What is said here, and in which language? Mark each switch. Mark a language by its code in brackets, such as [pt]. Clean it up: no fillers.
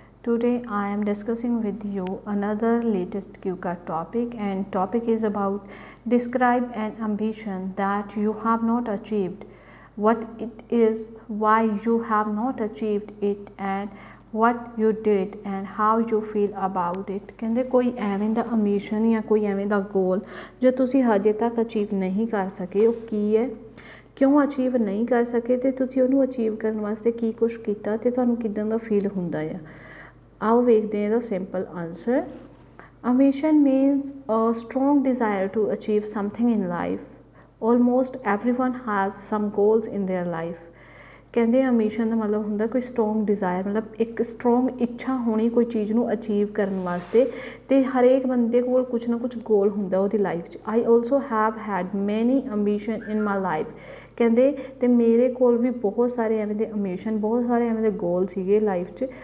[en] Today I am discussing with you another latest QCAT topic and topic is about describe an ambition that you have not achieved, what it is, why you have not achieved it and what you did and how you feel about it। [pa] ਕਹਿੰਦੇ ਕੋਈ ਐਵੇਂ ਦਾ ambition ਜਾਂ ਕੋਈ ਐਵੇਂ ਦਾ goal ਜੋ ਤੁਸੀਂ ਹਜੇ ਤੱਕ ਅਚੀਵ ਨਹੀਂ ਕਰ ਸਕੇ ਉਹ ਕੀ ਹੈ, ਕਿਉਂ ਅਚੀਵ ਨਹੀਂ ਕਰ ਸਕੇ ਅਤੇ ਤੁਸੀਂ ਉਹਨੂੰ ਅਚੀਵ ਕਰਨ ਵਾਸਤੇ ਕੀ ਕੁਛ ਕੀਤਾ ਅਤੇ ਤੁਹਾਨੂੰ ਕਿੱਦਾਂ ਦਾ ਫੀਲ ਹੁੰਦਾ ਆ। ਆਓ ਵੇਖਦੇ ਹਾਂ ਇਹਦਾ simple answer. [en] Ambition means a strong desire to achieve something in life. Almost everyone has some goals in their life. [pa] ਕਹਿੰਦੇ ambition ਦਾ ਮਤਲਬ ਹੁੰਦਾ ਕੋਈ ਸਟਰੋਂਗ ਡਿਜ਼ਾਇਰ, ਮਤਲਬ ਇੱਕ ਸਟਰੋਂਗ ਇੱਛਾ ਹੋਣੀ ਕੋਈ ਚੀਜ਼ ਨੂੰ ਅਚੀਵ ਕਰਨ ਵਾਸਤੇ, ਅਤੇ ਹਰੇਕ ਬੰਦੇ ਕੋਲ ਕੁਛ ਨਾ ਕੁਛ ਗੋਲ ਹੁੰਦਾ ਉਹਦੀ ਲਾਈਫ 'ਚ। [en] I also have had many ambition in my life. [pa] ਕਹਿੰਦੇ ਅਤੇ ਮੇਰੇ ਕੋਲ ਵੀ ਬਹੁਤ ਸਾਰੇ ਐਵੇਂ ਦੇ ambition, ਬਹੁਤ ਸਾਰੇ ਐਵੇਂ ਦੇ ਗੋਲ ਸੀਗੇ ਲਾਈਫ 'ਚ।